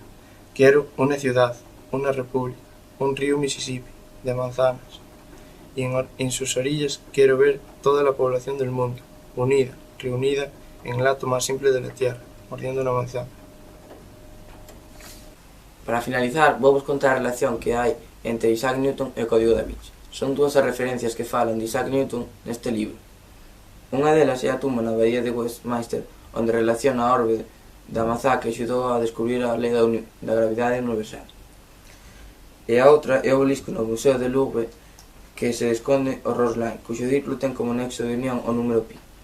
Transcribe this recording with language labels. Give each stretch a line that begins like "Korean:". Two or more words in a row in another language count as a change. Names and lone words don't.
Spanish: Quiero una ciudad, una república, un río Mississippi de manzanas. Y en sus orillas quiero ver toda la población del mundo, unida, reunida en el acto más simple de la tierra, mordiendo una manzana.
Galician: Para finalizar, vou vos contar a relación que hai entre Isaac Newton e o Código da Vinci. Son dúas as referencias que falan de Isaac Newton neste libro. Unha delas é a tumba na Baía de Westminster, onde relaciona a orbe da mazá que axudou a descubrir a lei da gravidade universal. E a outra é o obelisco no Museo de Louvre que se esconde o Rosline, cuxo círculo ten como nexo de unión o número pi.